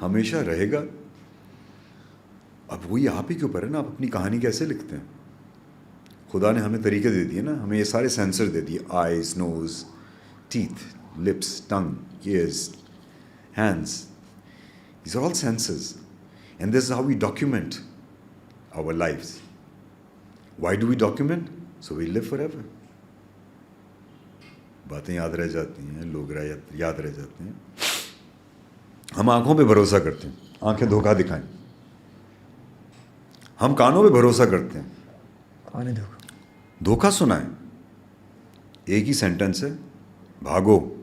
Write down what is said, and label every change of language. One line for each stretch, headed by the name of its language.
Urdu: ہمیشہ رہے گا. اب وہی آپ ہی کے اوپر ہے نا, آپ اپنی کہانی کیسے لکھتے ہیں. خدا نے ہمیں طریقے دے دیے نا, ہمیں یہ سارے سینسر دے دیے,
English: Eyes, nose, teeth, lips, tongue, ears, hands. These are all senses. And this is how we document our lives. Why do we document? So we live forever.
Urdu: باتیں یاد رہ جاتی ہیں, لوگ یاد رہ جاتے ہیں. ہم آنکھوں پہ بھروسہ کرتے ہیں, آنکھیں دھوکہ دکھائیں. ہم کانوں پہ بھروسہ کرتے ہیں, آنے دو, دھوکہ سنائیں. ایک ہی سینٹنس ہے, بھاگو.